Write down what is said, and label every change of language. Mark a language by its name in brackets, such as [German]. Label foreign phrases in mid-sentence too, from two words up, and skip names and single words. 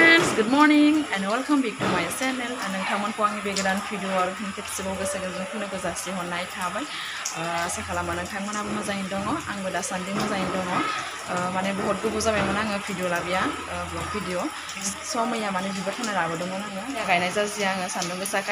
[English] good morning and welcome back to my channel. [Bodo] नोंथांमोनखौ आंनि बे गोदान भिडिअ आरो फिन खेबसेबाव गोसो गोरबोजों जासिहरनाय थाबाय। आसा खालामो नोंथांमोनाबो मोजाङैनो दङ, आंबो दासान्दि मोजाङैनो दङ। माने बहुत गोबाव जाबायमोन आङो भिडिअ लाबिया [English] vlog video. [Bodo] स' मैया माने बिबार थानाय लाबोदोंमोन आङो। दा गायनाय जाजिया आङो सान्दुं गोसाखाय।